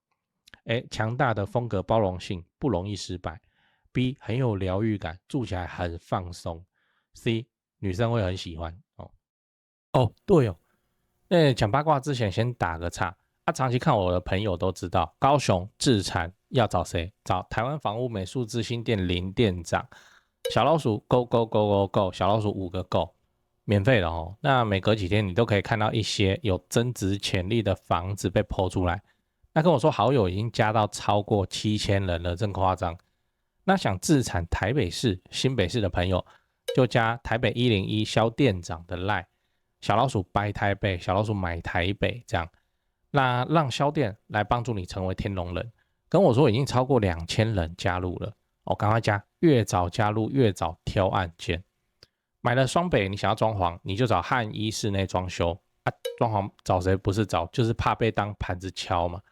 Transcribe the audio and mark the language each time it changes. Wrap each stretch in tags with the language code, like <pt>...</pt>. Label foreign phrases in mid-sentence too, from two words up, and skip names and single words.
<zh>強大的風格包容性，不容易失敗。B 很有療癒感，住起來很放鬆。C 女生會很喜歡對哦。講八卦之前先打個岔，長期看我的朋友都知道，高雄置產要找誰？找台灣房屋美術之星店林店長。小老鼠</zh> <en>go go go go</en> <zh>go，小老鼠5個 go， 免費的那每隔幾天你都可以看到一些有增值潛力的房子被 po 出來。那跟我說好友已經加到超過7000人了，真誇張。那想置產台北市、新北市的朋友，就加台北101蕭店長的 LINE， 小老鼠 buy 台北，小老鼠買台北這樣，那讓蕭店來幫助你成為天龍人。跟我說已經超過2000人加入了趕快加，越早加入越早挑案件。買了雙北，你想要裝潢，你就找漢一室內裝修裝潢找誰不是找，就是怕被當盤子敲嘛。</zh>